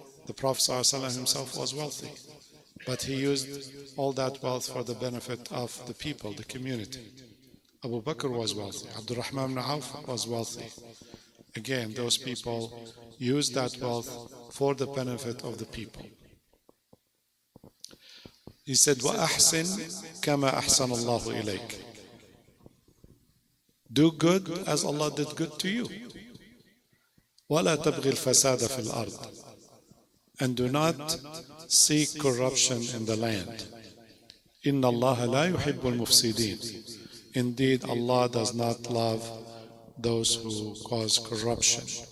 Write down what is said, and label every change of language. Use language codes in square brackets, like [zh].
[en] The Prophet ﷺ himself was wealthy, but he used all that wealth for the benefit of the people, the community. Abu Bakr was wealthy. Abdurrahman ibn Auf was wealthy. Again, those people used that wealth for the benefit of the people. He said, [ar] وَأَحْسِنْ كَمَا أَحْسَنَ اللَّهُ إِلَيْكَ. [en] Do good as Allah did good to you. [ar] وَلَا تَبْغِ الْفَسَادَ فِي الْأَرْضِ. [en] And do not seek corruption in the land. [ar] إِنَّ اللَّهَ لَا يُحِبُّ الْمُفْسِدِينَ. [en] Indeed, Allah does not love those who cause corruption.